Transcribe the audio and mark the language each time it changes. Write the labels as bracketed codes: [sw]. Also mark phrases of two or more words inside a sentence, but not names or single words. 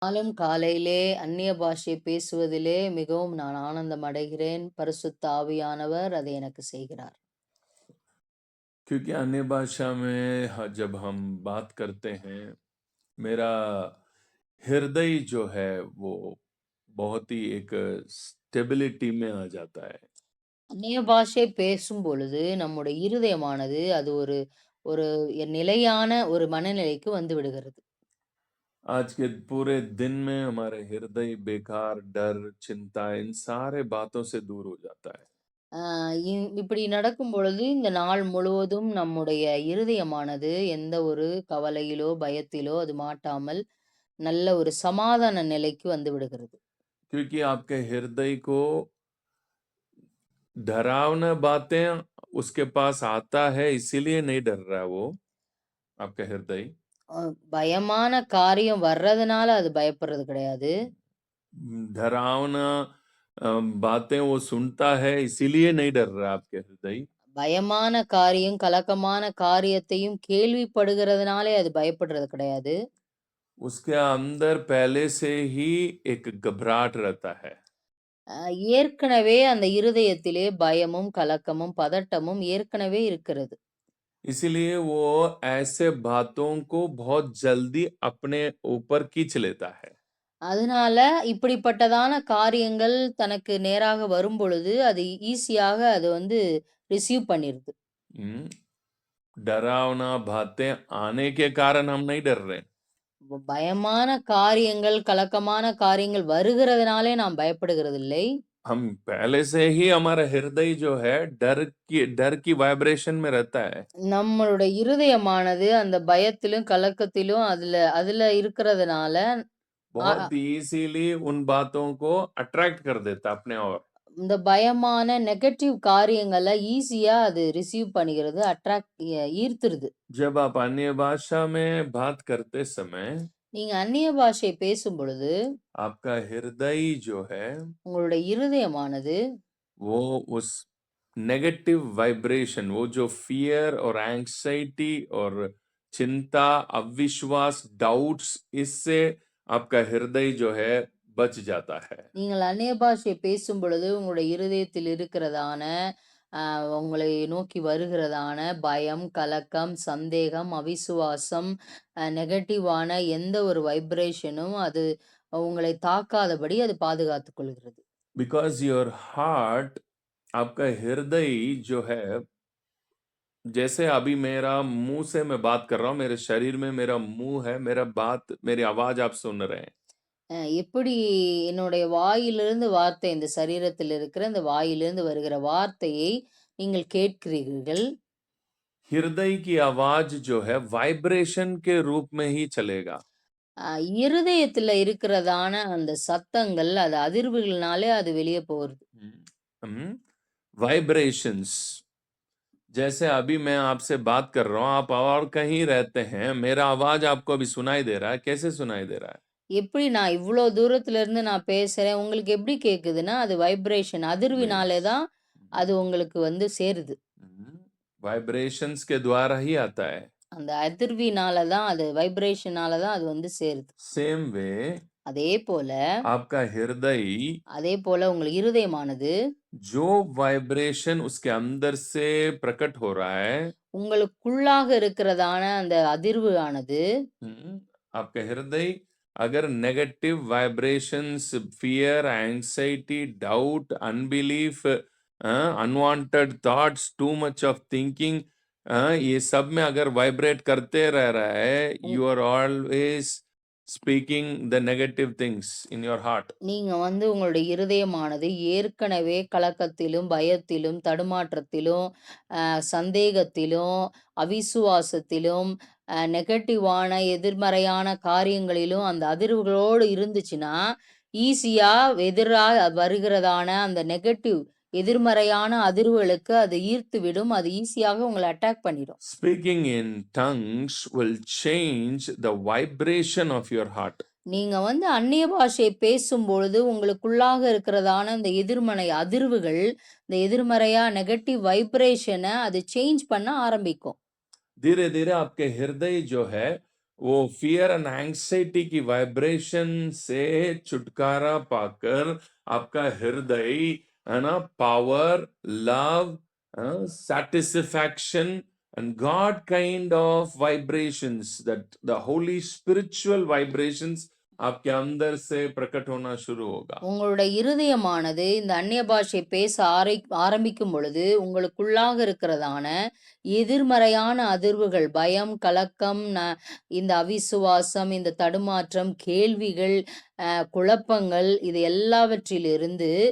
[ta] நாளும் காலையிலே அந்நிய பாஷை பேசுவதிலே மிகவும் நான் ஆனந்தம் அடைகிறேன். பரிசுத்த ஆவியானவர் அதை எனக்கு செய்கிறார். [hi] क्योंकि अन्य भाषा में जब हम बात करते हैं, मेरा हृदय जो है वो बहुत ही एक स्टेबिलिटी में आ जाता है। [ta] அந்நிய பாஷை பேசும் பொழுது நம்முடைய இருதயமானது அது ஒரு ஒரு நிலையான ஒரு மனநிலைக்கு வந்து விடுகிறது. [hi] आज के पूरे दिन में हमारे हृदय बेकार, डर, चिंता इन सारे बातों से दूर हो जाता है। [ta] அ இப்படி நடக்கும் பொழுது இந்த நாள் முழுவதும் நம்முடைய இருதயமானது எந்த ஒரு கவலையிலோ, பயத்திலோ அது மாட்டாமல் நல்ல ஒரு சமாதான நிலைக்கு வந்து விடுகிறது. [hi] क्योंकि आपके हृदय को डरावना बातें उसके पास आता है, इसीलिए नहीं डर रहा है वो, आपका हृदय। [ta] பயமான காரியம் வர்றதுனால அது பயப்படுறது கிடையாது. [hi] डरावना बातें वो सुनता है, इसीलिए नहीं डर रहा आपके हृदय। [ta] பயமான காரியம், கலக்கமான காரியத்தையும் கேள்விப்படுகிறதுனாலே அது பயப்படுறது கிடையாது. [hi] उसके अंदर पहले से ही एक घबराहट रहता है। [ta] ஏற்கனவே அந்த இருதயத்திலே பயமும், கலக்கமும், பதட்டமும் ஏற்கனவே இருக்கிறது. [hi] इसीलिए वो ऐसे बातों को बहुत जल्दी अपने ऊपर खींच लेता है। [ta] அதனால இப்படிப்பட்டதான காரியங்கள் தனக்கு நேராக வரும்பொழுது, அது ஈஸியாக அது வந்து ரிசீவ் பண்ணிருது. [hi] हम्म, डरावना बातें आने के कारण हम नहीं डर रहे। [ta] பயமான காரியங்கள், கலக்கமான காரியங்கள் வருகிறதுனாலே நாம் பயப்படுகிறதில்லை. [hi] हम पहले से ही हमारा हृदय जो है डर की वाइब्रेशन में रहता है। [ta] நம்மளுடைய இருதயமானது அந்த பயத்திலும், கலக்கத்திலும் அதுல அதுல இருக்கிறதுனால, அ அ [hi] बहुत इजीली उन बातों को अट्रैक्ट कर देता अपने और। [ta] இந்த பயமான நெகட்டிவ் காரியங்கள ஈஸியா அது ரிசீவ் பண்ணிக்கிறது. ஈர்த்துருது. [hi] जब आप अन्य भाषा में बात करते समय [ta] நீங்க அந்நிய பாஷை பேசும்பொழுது, [hi] आपका हृदय जो है [ta] உங்களுடைய இருதயமானது [hi] वो उस [en] negative vibration, [hi] वो जो फियर और एंग्जाइटी और चिंता, अविश्वास, डाउट्स, इससे आपका हृदय जो है बच जाता है। [ta] நீங்கள் அந்நிய பாஷை பேசும்பொழுது, உங்களுடைய இருதயத்தில் இருக்கிறதான, அ உங்களை நோக்கி வருகிறதான பயம், கலக்கம், சந்தேகம், அவிசுவாசம், நெகட்டிவான எந்த ஒரு வைப்ரேஷனும் அது உங்களை தாக்காதபடி அது பாதுகாத்துக் கொள்கிறது. [en] because your heart, [hi] आपका हृदय जो है, जैसे अभी मेरा मुंह से मैं बात कर रहा हूं, मेरे शरीर में मेरा मुंह है, मेरा बात, मेरी आवाज आप सुन रहे हैं। [ta] எப்படி என்னுடைய வாயிலிருந்து வார்த்தை இந்த சரீரத்தில் இருக்கிற இந்த வாயிலிருந்து வருகிற வார்த்தையை நீங்கள் கேட்கிறீர்கள். [hi] हृदय की आवाज जो है वाइब्रेशन के रूप में ही चलेगा। [ta] இருதயத்துல இருக்கிறதான அந்த சத்தங்கள், அது அதிர்வுகள்னாலே அது வெளிய போகுது. [hi] वाइब्रेशंस, जैसे अभी मैं आपसे बात कर रहा हूं, आप और कहीं रहते हैं, मेरा आवाज आपको अभी सुनाई दे रहा है। कैसे सुनाई दे रहा है? [ta] எப்படி நான் இவ்ளோ தூரத்துல இருந்து நான் பேசுறேன், உங்களுக்கு எப்படி கேட்குதுன்னா, அது வைப்ரேஷன் அதிர்வினாலே वेव्स। தான் அது உங்களுக்கு வந்து சேருது. [hi] वाइब्रेशंस के द्वारा ही आता है। [ta] அந்த அதிர்வினால தான் அது வைப்ரேஷனால தான் அது வந்து சேருது. [en] same way [ta] அதே போல [hi] आपका हृदय, [ta] அதே போல உங்கள் இருதயமானது [hi] जो वाइब्रेशन उसके अंदर से प्रकट हो रहा है, [ta] உங்களுக்குள்ளாக இருக்கிறதான அந்த அதிர்வு ஆனது [hi] आपका हृदय अगर [en] negative vibrations, fear, anxiety, doubt, unbelief, unwanted thoughts, too much of thinking, [hi] ये सब में अगर वाइब्रेट करते रह रहा है, உங் [en] You are always speaking the negative things in your heart. [ta] நீங்க வந்து உங்களுடைய இருதயமானது ஏற்கனவே கலக்கத்திலும், பயத்திலும், தடுமாற்றத்திலும், சந்தேகத்திலும், அவிசுவாசத்திலும், நெகட்டிவான எதிர்மறையான காரியங்களிலும் அந்த அதிர்வுகளோடு இருந்துச்சுன்னா, ஈஸியா எதிரா வருகிறதான அந்த நெகட்டிவ் எதிர்மறையான அதிர்வுகளுக்கு அது ஈர்த்துவிடும். அது ஈஸியாக உங்கள அட்டாக் பண்ணிடும். [en] Speaking in tongues will change the vibration of your heart. [ta] நீங்க வந்து அந்நிய பாஷை பேசும்பொழுது, உங்களுக்குள்ளாக இருக்கிறதான இந்த எதிர்மறை அதிர்வுகள், இந்த எதிர்மறையா [en] negative vibration [ta] அது சேஞ்ச் பண்ண ஆரம்பிக்கும். [hi] धीरे धीरे आपके हृदय जो है वो [en] fear and anxiety [hi] की वाइब्रेशन से छुटकारा पाकर आपका हृदय, है ना, पावर, [en] लव, satisfaction and God kind of vibrations, that the holy spiritual vibrations [hi] आपके अंदर से प्रकट होना शुरू होगा. [ta] உங்களுடைய இருதயமானது இந்த அந்நிய பாஷை பேச ஆரம்பிக்கும் பொழுது, உங்களுக்குள்ளாக இருக்கிறதான எதிர்மறையான அதிர்வுகள், பயம், கலக்கம், இந்த அவிசுவாசம், இந்த தடுமாற்றம், கேள்விகள், குழப்பங்கள் இது எல்லாவற்றிலிருந்து